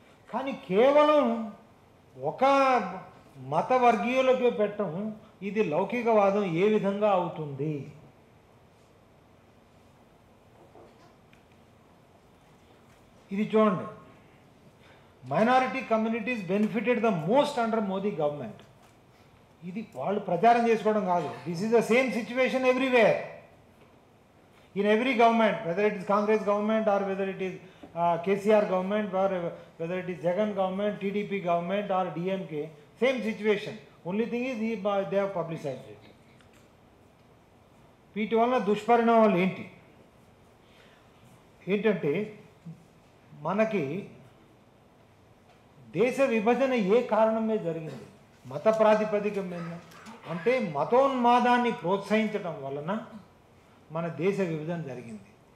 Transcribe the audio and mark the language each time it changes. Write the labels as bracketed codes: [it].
[te] కానీ కేవలం ఒక మత వర్గీయులకి పెట్టడం, ఇది లౌకికవాదం ఏ విధంగా అవుతుంది? ఇది చూడండి, [en] Minority communities benefited the most under Modi government. [te] ఇది వాళ్ళు ప్రచారం చేసుకోవడం కాదు. [en] This is the same situation everywhere, in every government, whether it is Congress government or whether it is KCR government or whether it is Jagan government, TDP government or DMK, same situation. Only thing is they have publicized it. [te] వీటి వలన దుష్పరిణామాలు ఏంటంటే మనకి దేశ విభజన ఏ కారణం మీద జరిగింది? మత ప్రాతిపదిక మీద. అంటే మతోన్మాదాన్ని ప్రోత్సహించడం వలన మన దేశ విభజన జరిగింది.